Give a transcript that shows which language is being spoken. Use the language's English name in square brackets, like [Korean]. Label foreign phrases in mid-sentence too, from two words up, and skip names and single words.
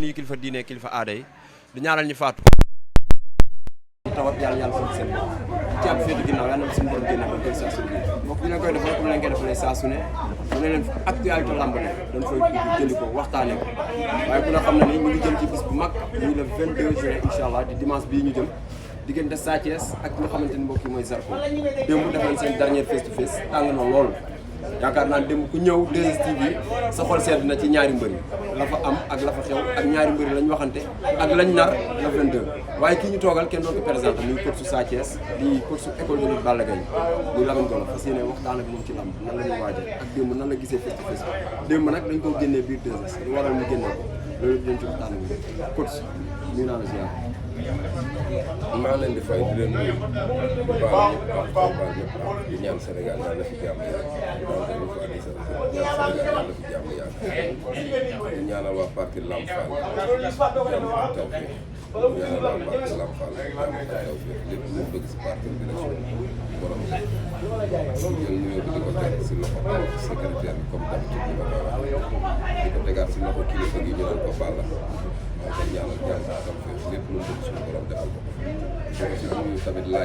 [Wolof] kilifa diine kilifa aada yi di ñaanal ñu faatu tawat yàlla foofu seen ci ab féetu ginnaaw yàlla na suñu borom génne ba koy saa su ne mbokk ñu leen koy defal comme leen koy defalee saa su ne mu ne leen actualité lamb ne dañ fay jëli ko waxtaane ko waaye ku ne xam na ni ñu ngi jëm ci bis bu mag muy [French] le 22 juin [Arabic] إن شاء الله [Wolof] di dimanche bii ñu jëm diggante Sa Thiès ak ki nga xamante ni mbokk yi mooy Zarko démb def nañ seen dernier [English] face to face [Wolof] tàng na lool yaakaar naa démb ku ñëw 2STV sa xol sedd na ci ñaari mbëri la fa am ak la fa xew ak ñaari mbëri lañ waxante ak lañ nar la 22 waaye kii ñu toogal kenn doon ko présenté muy coach Sa Thiès di coach [French] école de lutte [Wolof] Balla Gaye muy Lamine Golo fas yéene waxtaan ak moom ci lamb nan la ñuy waajal ak démb nan la gisee [English] face to face [Wolof] démb nag dañ ko génnee biir 2S lu waral ñu génnee ko loolu dañ ci waxtaan ak coach ñu naa la ziar maa leen di fay di leen nuyu bu baax ñëpp di ñaan Sénégal yàlla na fi jàmm yàgg donc ñu fa ñaan Sénégal yàlla na fi jàmm yàgg di ñaanal waa parti Lamp Fall jàmm ak tawfeex di ñaanal waa parti Lamp Fall jàmm ak tawfeex lépp lu bëgg si parti bi rek borom jël nuyoo bi di ko teg si loxo secrétaire bi [French] comme d'habitude [Wolof] ñu ko di ko tegaat si loxo kilifa gi ñu naan ko Balla maa ngi ñaanal jàmm ak tawfeex lépp lu bëgg suñu borom defal ko si nuyu tamit